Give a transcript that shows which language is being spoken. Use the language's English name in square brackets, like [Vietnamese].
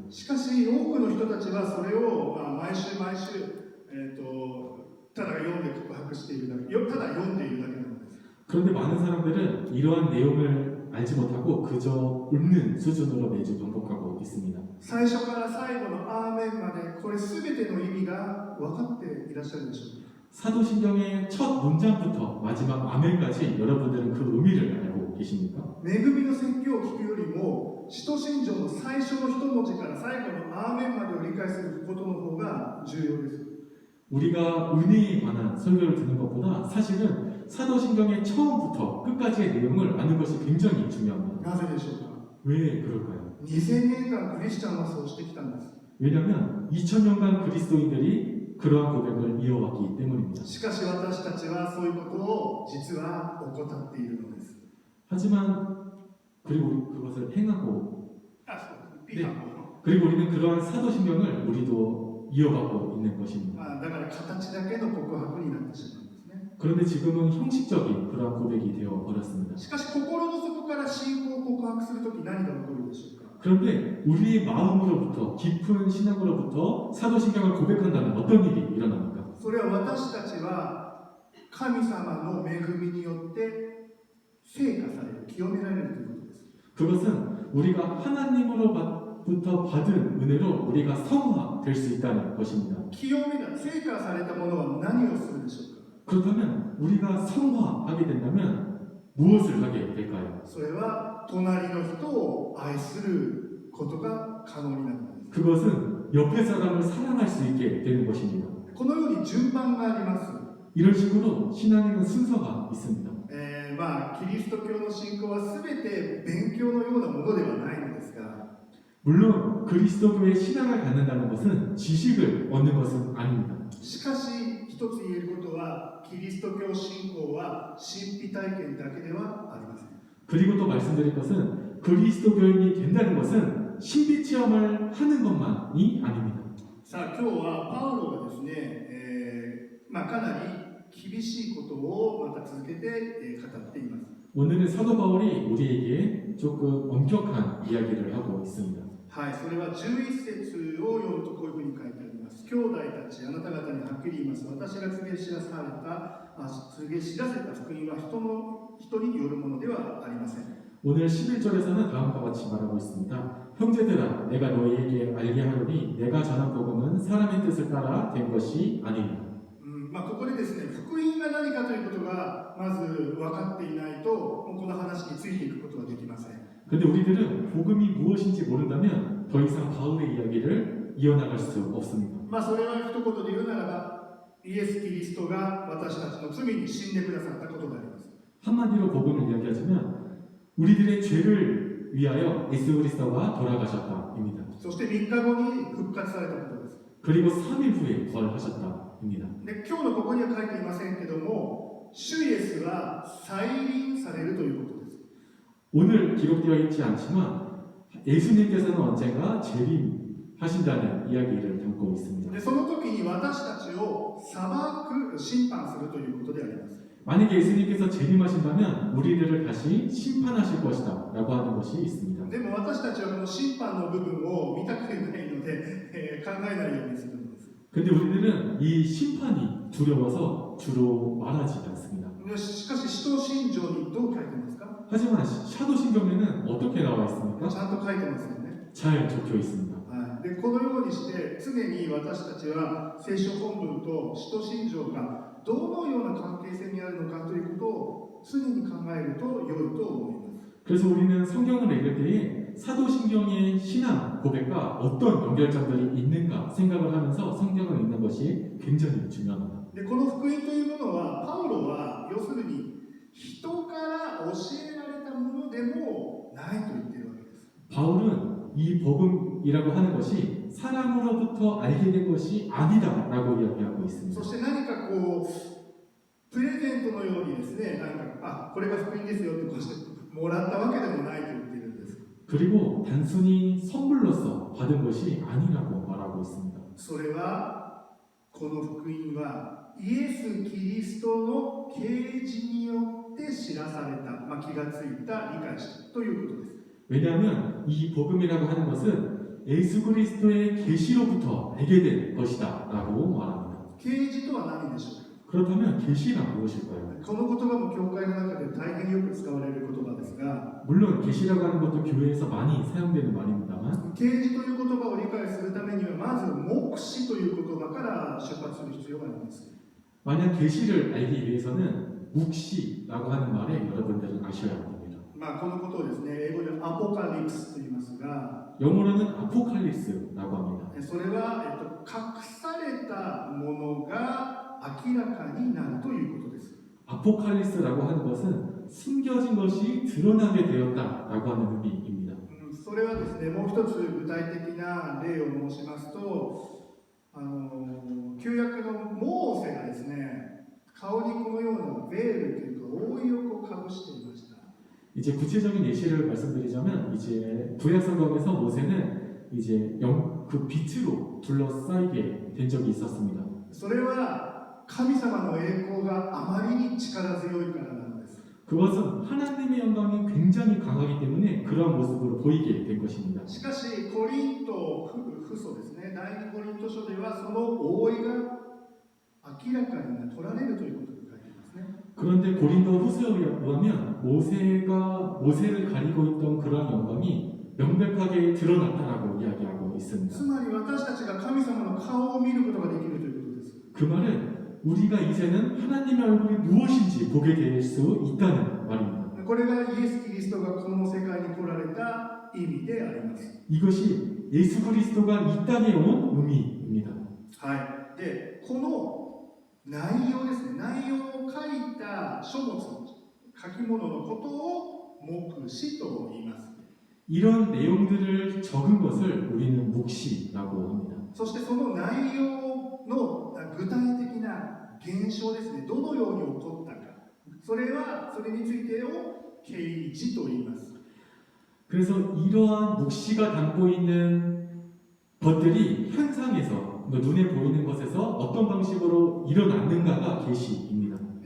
[Japanese] しかし多くの人たちはそれを毎週、ただ読んで告白しているだけ、ただ読んでいるだけなのです。 [Korean] 그런데 많은 사람들은 이러한 내용을 알지 못하고 그저 읽는 수준으로 매주 반복하고 있습니다. [Japanese] 最初から最後のアーメンまでこれ全ての意味が分かっていらっしゃるでしょうか。 [Korean] 사도신경의 첫 문장부터 마지막 아멘까지 여러분들은 그 의미를 알고 계십니까? [Japanese] 恵みの説教を聞くよりも使徒信条の最初の一文字から最後のアーメンまでを理解することの方が重要です。 [Korean] 우리가 은혜에 관한 설교를 듣는 것보다 사실은 사도신경의 처음부터 끝까지의 내용을 아는 것이 굉장히 중요합니다. [Japanese] なぜでしょうか。 [Korean] 왜 그럴까요? [Japanese] 2000年間クリスチャンはそうしてきたんです。 [Korean] 왜냐하면 2000년간 그리스도인들이 그러한 고백을 이어왔기 때문입니다. [Japanese] しかし私たちはそういうことを実は怠っているのです。 [Korean] 하지만 그리고 그것을 행하고 [Japanese] そうピーハンも [Korean] 그리고 우리는 그러한 사도신경을 우리도 이어가고 있는 것입니다. [Japanese] だから形だけの告白になってしまうんですね。 [Korean] 그런데 지금은 형식적인 그러한 고백이 되어 버렸습니다. [Japanese] しかし心の底から信仰を告白するとき何が起こるでしょうか。 [Korean] 그런데 우리의 마음으로부터 깊은 신앙으로부터 사도신경을 고백한다면 어떤 일이 일어납니까? [Japanese] それは私たちは神様の恵みによって聖化される、清められるということです。 [Korean] 그것은 우리가 하나님으로부터 받은 은혜로 우리가 성화될 수 있다는 것입니다. [Japanese] 清めら聖化されたものは何をするでしょうか。 [Korean] 그렇다면 우리가 성화하게 된다면 무엇을 하게 될까요? [Japanese] それは隣の人を愛することが可能になるのです。 [Korean] 그것은 옆에 사람을 사랑할 수 있게 되는 것입니다. [Japanese] このように順番があります。 [Korean] 이런 식으로 신앙에는 순서가 있습니다. [Japanese] キリスト教の信仰は全て勉強のようなものではないのですが、 [Korean] 물론 그리스도교의 신앙을 갖는다는 것은 지식을 얻는 것은 아닙니다. [Japanese] しかし一つ言えることはキリスト教信仰は神秘体験だけではありません。 [Korean] 그리고 또 말씀드릴 것은 그리스도교인이 된다는 것은 신비 체험을 하는 것만이 아닙니다. [Japanese] さあ今日はパウロがですね、かなり厳しいことをまた続けて語っています。 [Korean] 오늘은 사도 바울이 우리에게 조금 엄격한 이야기를 하고 있습니다. [Japanese] はい、それは11節を読むとこういうふうに書いてあります。兄弟たち、あなた方にはっきり言います。私が告げ知らせた福音は人によるものではありません。 [Korean] 오늘 11절에서는 다음과 같이 말하고 있습니다. 형제들아, 내가 너희에게 알게 하노니 내가 전한 복음은 사람의 뜻을 따라 된 것이 아니니라. [Japanese] ここでですね、福音が何かということがまず分かっていないと、この話についていくことはできません。 [Korean] 근데 우리들은 복음이 무엇인지 모른다면 더 이상 바울의 이야기를 이어나갈 수 없습니다. [Japanese] それは一言で言うならば、イエス・キリストが私たちの罪に死んでくださったことであります。 [Korean] 한마디로 복음을 이야기하자면 우리들의 죄를 위하여 예수 그리스도가 돌아가셨다입니다. [Japanese] そして3日後に復活されたことです。 [Korean] 그리고 3일 후에 부활하셨다입니다. [Japanese] で、今日のここには書いていませんけども、主イエスは再臨されるということです。 [Korean] 오늘 기록되어 있지 않지만 예수님께서는 언젠가 재림하신다는 이야기를 담고 있습니다. [Japanese] で、その時に私たちを裁く、審判するということであります。 [Korean] 만약에 예수님께서 재림하신다면 우리들을 다시 심판하실 것이다 라고 하는 것이 있습니다. [Japanese] でも私たちはこの審判の部分を見たくないので、考えないようにするんです。 [Korean] 근데 우리들은 이 심판이 두려워서 주로 말하지 않습니다. [Japanese] しかし、使徒信条にどう書いてますか？ [Korean] 하지만 사도신경에는 어떻게 나와 있습니까? [Japanese] ちゃんと書いてますよね。 [Korean] 잘 적혀 있습니다. [Japanese] で、このようにして常に私たちは聖書本文と使徒信条がどのような関係性にあるのかということを常に考えると良いと思います。 [Korean] 그래서 우리는 성경을 읽을 때에 사도신경의 신앙 고백과 어떤 연결점들이 있는가 생각을 하면서 성경을 읽는 것이 굉장히 중요합니다. [Japanese] で、この福音というものはパウロは要するに人から教えられたものでもないと言っているわけです。 [Korean] 바울은 이 복음이라고 하는 것이 사람으로부터 알게 된 것이 아니다라고 이야기하고 있습니다. [Japanese] そして何かプレゼントのようにですね、これが福音ですよってこうしてもらったわけでもないと言っているんです。 [Korean] 그리고 단순히 선물로서 받은 것이 아니라고 말하고 있습니다. [Japanese] それはこの福音はイエス・キリストの啓示によって知らされた、気がついた、理解したということです。 [Korean] 왜냐하면 이 복음이라고 하는 것은 예수 그리스도의 계시로부터 알게 된 것이다라고 말합니다. [Japanese] 啓示とは何でしょうか？ [Korean] 그렇다면 계시가 무엇일까요? [Japanese] この言葉も教会の中で大変よく使われる言葉ですが、 [Korean] 물론 계시라고 하는 것도 교회에서 많이 사용되는 말입니다만 [Japanese] 啓示という言葉を理解するためにはまず目視という言葉から出発する必要があります。 [Korean] 만약 계시를 알기 위해서는 묵시라고 하는 말에 여러분들은 아셔야 합니다. [Japanese] このことをですね、英語でアポカリプスと言いますが、 [Korean] 영어로는 아포칼립스라고 합니다. [Japanese] それは、隠されたものが明らかになるということです。 [Korean] 아포칼립스라고 하는 것은 숨겨진 것이 드러나게 되었다라고 하는 의미입니다. [Japanese] それはですね、もう一つ具体的な例を申しますと、旧約のモーセがですね、顔にこのようなベールというか覆いをかぶしていました。 [Korean] 이제 구체적인 예시를 말씀드리자면 이제 구약 성경에서 모세는 이제 그 빛으로 둘러싸이게 된 적이 있었습니다. [Japanese] それは神様の栄光があまりに力強いからなんです。 [Korean] 그것은 하나님의 영광이 굉장히 강하기 때문에 그러한 모습으로 보이게 된 것입니다. [Japanese] しかしコリントフソですね、第2コリント書ではその覆いが明らかに取られるということが書いていますね。 [Korean] 그런데 고린도 후서에 의하면 모세를 가리고 있던 그러한 영광이 명백하게 드러났다라고 이야기하고 있습니다. [Japanese] つまり私たちが神様の顔を見ることができるということです。 [Korean] 그 말은 우리가 이제는 하나님의 얼굴이 무엇인지 보게 될 수 있다는 말입니다. [Japanese] これがイエス・キリストがこの世界に来られた意味であります。 [Korean] 이것이 예수 그리스도가 이 땅에 온 의미입니다. [Japanese] はい。で、この内容ですね、内容を書いた書物、書き物のことを黙示と言います。 [Korean] 이런 내용들을 적은 것을 우리는 묵시라고 합니다. [Japanese] そしてその内容の具体的な現象ですね、どのように起こったか、それについてを啓示と言います。 [Korean] 그래서 이러한 묵시가 담고 있는 것들이 현상에서 눈에 보이는 것에서 어떤 방식으로 일어났는가가 계시입니다.